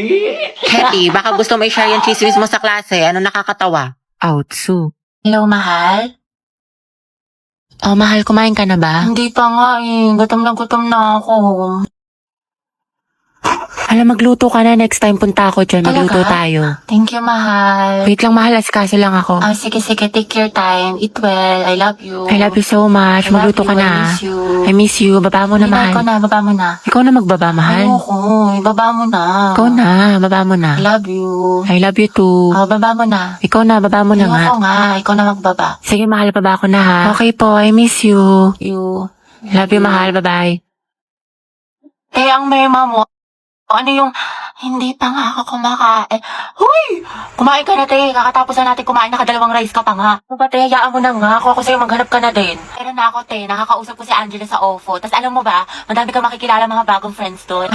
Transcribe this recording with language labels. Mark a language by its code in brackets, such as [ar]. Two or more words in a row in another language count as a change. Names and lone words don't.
[tl] Heti, baka gusto mo i-share yung chismis mo sa klase. Ano nakakatawa? Outsu. Hello, mahal? Oh, mahal, kumain ka na ba? Hindi pa nga eh. Gutom na ako. Alam, magluto ka na. Next time punta ako dyan. Magluto Talaga? tayo. [en] Thank you, [tl] mahal. Wait lang, mahal. Asikaso lang ako. Sige. [en] Take your time. Eat well. I love you. I love you so much. I love [tl] Magluto ka [en] you. [tl] na. [en] I miss you. I miss you. [tl] Baba mo na, mahal. Ikaw na, baba mo na. Ikaw na magbaba, mahal. Ayoko. Baba mo na. Ikaw na. Baba mo na. [en] I love you. I love you too. [tl] Baba mo na. Ikaw na. Baba mo na nga. Ayoko nga. Ikaw na magbaba. Sige, mahal. Baba ko na ha. Okay po. [en] I miss you. You. I love you, [tl] mahal. Bye-bye. Ang mema mo. Ano yung, hindi pa nga ako kumakain. Huy! Kumain ka na, te. Kakatapos na natin kumain, nakadalawang rice ka pa nga. Ano ba, te? Hayaan mo na nga. Ako sa'yo, maghanap ka na din. Pero na ako, te. Nakakausap ko si Angela sa OFO. Tapos alam mo ba, madami kang makikilala mga bagong friends doon.